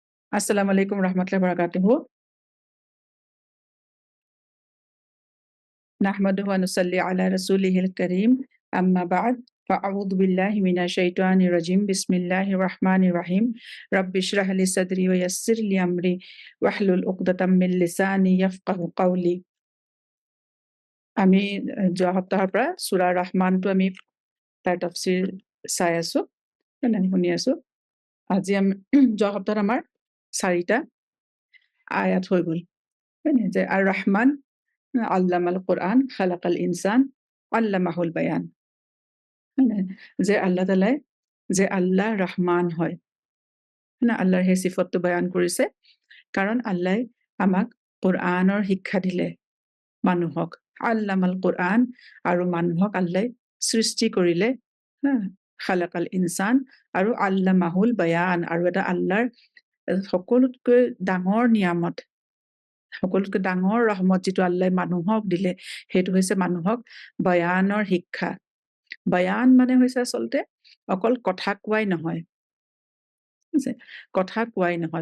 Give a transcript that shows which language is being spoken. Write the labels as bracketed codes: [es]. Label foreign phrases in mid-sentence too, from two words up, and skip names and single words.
[ar] السلام عليكم ورحمة الله وبركاته نحمده ونصلي على رسوله الكريم. أما بعد فأعوذ بالله من الشيطان الرجيم. بسم الله الرحمن الرحيم. رب اشرح لي صدري ويسر لي أمري واحلل عقدة من لساني يفقهوا قولي. [as] আমি যোৱা সপ্তাহৰ পৰা সূৰা ৰহমানটো আমি তাৰ তাফসীৰ চাই আছো, শুনি আছো। আজি আমি যোৱা সপ্তাহত আমাৰ 4টা আয়াত হৈ গ'ল। [ar] যে الرحمن علم القرآن خلق الإنسان علمه البيان. [as] যে আল্লাহ তাআলাই যে আল্লাহ রহমান হয়, আল্লাহৰ সেই সিফতটো বয়ান কৰিছে, কাৰণ আল্লাহ আমাক কোরআনৰ শিক্ষা দিলে মানুহক। [ar] علم القرآن, [as] আৰু মানুহক আল্লাহ সৃষ্টি কৰিলে, [ar] خلق الإنسان, আৰু علمه البيان, [as] আৰু এটা আল্লাহৰ সকলোতকৈ ডাঙৰ নিয়ামত, সকলোতকৈ ডাঙৰ ৰহমত যিটো আল্লাহ মানুহক দিলে, সেইটো হৈছে মানুহক বয়ানৰ শিক্ষা। বয়ান মানে হৈছে আচলতে অকল কথা কোৱাই নহয়, কথা কোৱাই নহয়।